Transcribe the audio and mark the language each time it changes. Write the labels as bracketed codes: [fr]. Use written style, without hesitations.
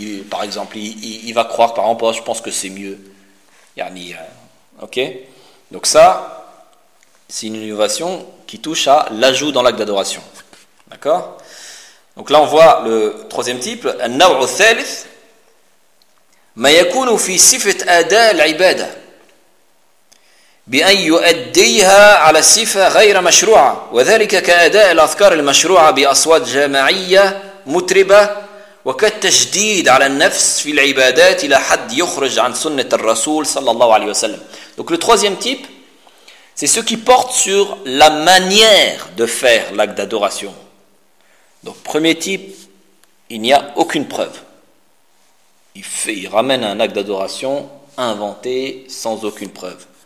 [fr] Par exemple, il va croire, par exemple, oh, je pense que c'est mieux. Yani, ok. Donc ça, c'est une innovation qui touche à l'ajout dans l'acte d'adoration. D'accord ? Donc là, on voit le troisième type. [ar] النوع الثالث ما يكون في صفة أداء العبادة بأن يؤديها على صفة غير مشروعة، وذلك كأداء الأذكار المشروعة بأصوات جماعية مطربة، وكالتشديد على النفس في العبادات إلى حد يخرج عن سنة الرسول صلى الله عليه وسلم. [fr] Donc le troisième type, c'est ce qui porte sur la manière de faire l'acte d'adoration. Donc premier type, il n'y a aucune preuve. Il ramène un acte d'adoration inventé sans aucune preuve.